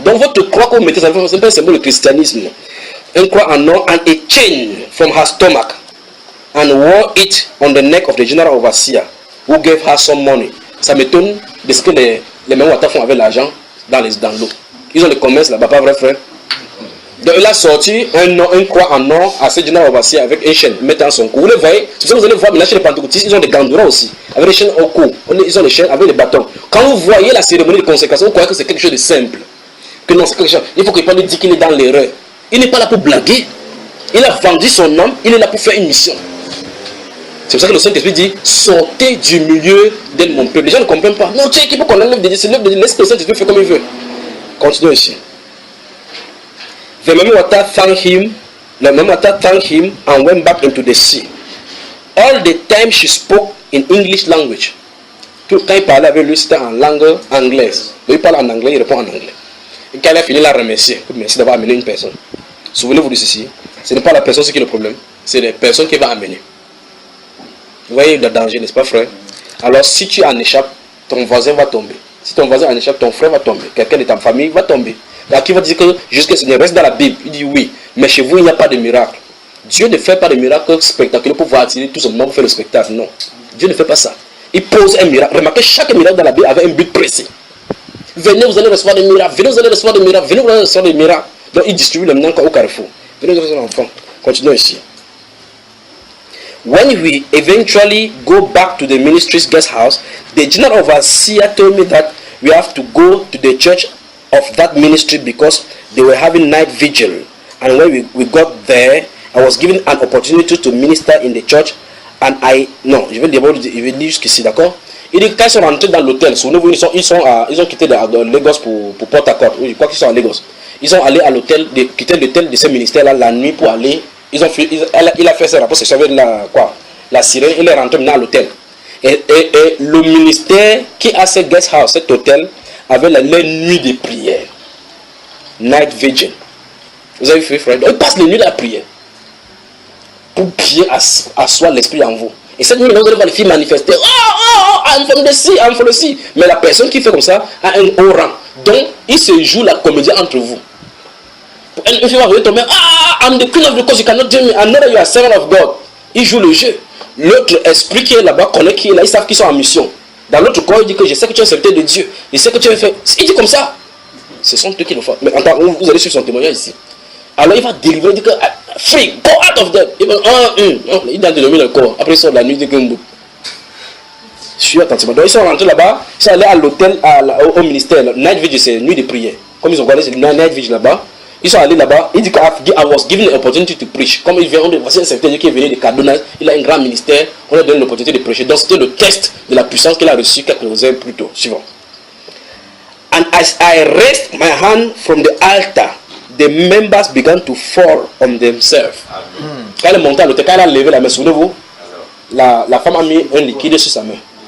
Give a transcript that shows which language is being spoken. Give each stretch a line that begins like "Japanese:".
French: Donc votre croix que vous mettez, c'est pas un symbole de christianisme. Une croix en or
English: and a chain from her stomach and wore it on the neck of the general overseer who gave her some money.
French: Ça m'étonne de ce que les Mami Wata font avec l'argent dans l'eau. Ils ont le commerce là-bas, pas vrai frère? Donc il a sorti une croix en or à ce général overseer avec une chaîne mettant son cou. Vous le voyez, vous allez voir maintenant chez les pentecôtistes, ils ont des gandourans aussi, avec des chaînes au cou. Ils ont des chaînes avec des bâtons. Quand vous voyez la cérémonie de consécration, vous croyez que c'est quelque chose de simple. Que non, c'est quelque chose. Il faut qu'il parle dire qu'il est dans l'erreur. Il n'est pas là pour blaguer. Il a vendu son âme, il est là pour faire une mission. C'est pour ça que le Saint-Esprit dit, sortez du milieu de mon peuple. Les gens ne comprennent pas. Non, tu sais qu'il faut qu'on enlève des Dieu, laisse que le Saint-Esprit faire comme il veut. Continuons ici.
English: The Mami Wata thanked him and went back into the sea. All the time she spoke in English language.
French: Quand il parlait avec lui, c'était en langue anglaise. Il parle en anglais, il répond en anglais. Et quand il a fini, il a remercié. Merci d'avoir amené une personne. Souvenez-vous de ceci. Ce n'est pas la personne qui est le problème. C'est les personnes qui va amener. Vous voyez le danger, n'est-ce pas, frère? Alors, si tu en échappes, ton voisin va tomber. Si ton voisin en échappe, ton frère va tomber. Quelqu'un de ta famille va tomber. Alors, qui va dire que jusqu'à ce qu'il reste dans la Bible? Il dit oui, mais chez vous, il n'y a pas de miracle. Dieu ne fait pas de miracle spectaculaire pour pouvoir attirer tout le monde pour faire le spectacle. Non. Dieu ne fait pas ça. Il pose un miracle. Remarquez, chaque miracle dans la Bible avait un but précis. Venez, vous allez recevoir des miracles. Venez, vous allez recevoir des miracles. Venez, vous allez recevoir des miracles. Donc, il distribue le maintenant au carrefour. Venez, vous allez recevoir l'enfant. Continuons ici. When we eventually go back to the ministry's guest house, the general overseer told me that we have to go to the church of that ministry because they were having night vigil. And when we got there, I was given an opportunity to minister in the church. And je vais lire jusqu'ici, d'accord? Il dit quand ils sont rentrés dans l'hôtel, souvenez-vous, ils ont quitté Lagos pour Port Harcourt. Oui, je crois qu'ils sont à Lagos. Ils sont allés à l'hôtel, quitté l'hôtel de ce ministère-là la nuit pour aller. Il a fait ça rapport, c'est ça, la sirène, il est rentré maintenant à l'hôtel. Et le ministère qui a ce guest house, cet hôtel, avait la nuit de prière. Night vigil. Vous avez fait, frère? Il passe les nuits de la prière. Pour prier asseoir l'esprit en vous. Et cette nuit, vous allez voir les filles manifester.
English: I'm from the sea, I'm from the sea.
French: Mais la personne qui fait comme ça a un haut rang. Donc, il se joue la comédie entre vous. Une fille va venir tomber.
English: I'm the queen of the coast, you cannot tell me. I know that you are servant of God.
French: Il joue le jeu. L'autre esprit qui est là-bas connaît qui est là. Ils savent qu'ils sont en mission. Dans l'autre corps, il dit que je sais que tu es un serviteur de Dieu. Je sais que tu as fait. Il dit comme ça. Ce sont eux qui le font. Mais vous allez suivre son témoignage ici. Alors il va délivrer, il dit que
English: free, go out of them.
French: Il a dénommé le corps. Après il sort de la nuit de Gumbo. Je suis attentivement. Donc ils sont rentrés là-bas, ils sont allés à l'hôtel, au ministère. Night vigil, c'est nuit de prière. Comme ils ont regardé, c'est night vigil là-bas. Ils sont allés là-bas. Il dit que
English: I was given an opportunity to preach.
French: Comme il vient, voici un secrétaire qui est venu de Kaduna, il a un grand ministère, on lui a donné l'opportunité de prêcher. Donc c'était le test de la puissance qu'il a reçu quelques heures plus tôt. Suivant.
English: And as I raised my hand from the altar, the members began to fall on themselves.
French: Quand elle est montée à l'hôtel, quand elle a levé la main, souvenez-vous, la femme a mis un liquide sur sa main.